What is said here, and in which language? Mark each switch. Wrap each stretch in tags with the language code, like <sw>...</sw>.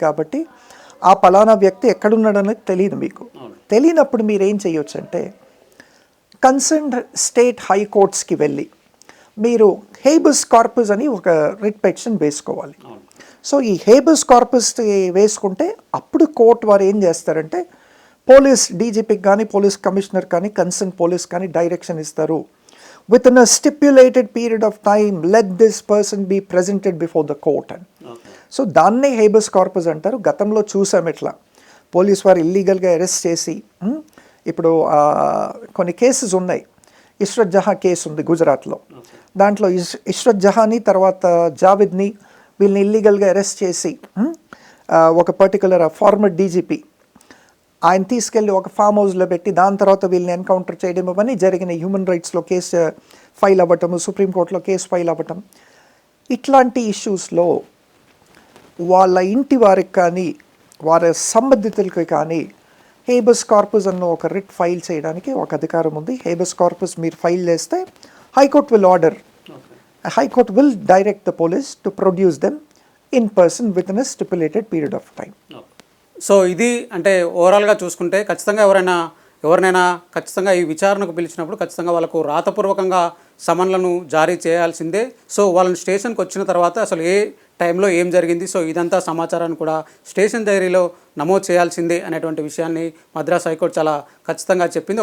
<te>కాబట్టి ఆ పలానా వ్యక్తి ఎక్కడున్నాడనేది తెలియదు. మీకు తెలియనప్పుడు మీరు ఏం చేయొచ్చు అంటే కన్సర్న్డ్ స్టేట్ హైకోర్ట్స్కి వెళ్ళి మీరు హేబస్ కార్పస్ అని ఒక రిట్ పిటిషన్ వేసుకోవాలి. సో ఈ హేబస్ కార్పస్ వేసుకుంటే అప్పుడు కోర్టు వారు ఏం చేస్తారంటే పోలీస్ డీజీపీకి కానీ పోలీస్ కమిషనర్ కానీ కన్సర్న్ పోలీస్ కానీ డైరెక్షన్ ఇస్తారు.</te> <en>Within a stipulated period of time, let this person be presented before the court.</en> <te>So దాన్నే హేబస్ కార్పస్ అంటారు. గతంలో చూసాం ఇట్లా పోలీస్ వారు ఇల్లీగల్గా అరెస్ట్ చేసి, ఇప్పుడు కొన్ని కేసెస్ ఉన్నాయి. ఇష్రత్ జహా కేసు ఉంది గుజరాత్లో. దాంట్లో ఇష్రత్ జహాని తర్వాత జావేద్ని వీళ్ళని ఇల్లీగల్గా అరెస్ట్ చేసి ఒక పర్టికులర్ ఫార్మర్ డీజీపీ ఆయన తీసుకెళ్ళి ఒక ఫామ్ హౌస్లో పెట్టి దాని తర్వాత వీళ్ళని ఎన్కౌంటర్ చేయడం ఇవన్నీ జరిగిన హ్యూమన్ రైట్స్లో కేసు ఫైల్ అవ్వటము, సుప్రీంకోర్టులో కేసు ఫైల్ అవ్వటం. ఇట్లాంటి ఇష్యూస్లో వాళ్ళ ఇంటి వారికి కానీ వారి సంబంధితులకి కానీ హేబస్ కార్పస్ అన్న ఒక రిట్ ఫైల్ చేయడానికి ఒక అధికారం ఉంది. హేబస్ కార్పస్ మీరు ఫైల్ చేస్తే</te> <en>High Court will order. A High Court will direct the police to produce them in person within a stipulated period of time.</en> <te>So ఇది అంటే ఓవరాల్గా చూసుకుంటే ఖచ్చితంగా ఎవరినైనా ఖచ్చితంగా ఈ విచారణకు పిలిచినప్పుడు ఖచ్చితంగా వాళ్ళకు రాతపూర్వకంగా సమన్లను జారీ చేయాల్సిందే. సో వాళ్ళని స్టేషన్కి వచ్చిన తర్వాత అసలు ఏ టైంలో ఏం జరిగింది, సో ఇదంతా సమాచారాన్ని కూడా స్టేషన్ డైరీలో నమోదు చేయాల్సిందే అనేటువంటి విషయాన్ని మద్రాస్ హైకోర్టు చాలా ఖచ్చితంగా చెప్పింది.</te>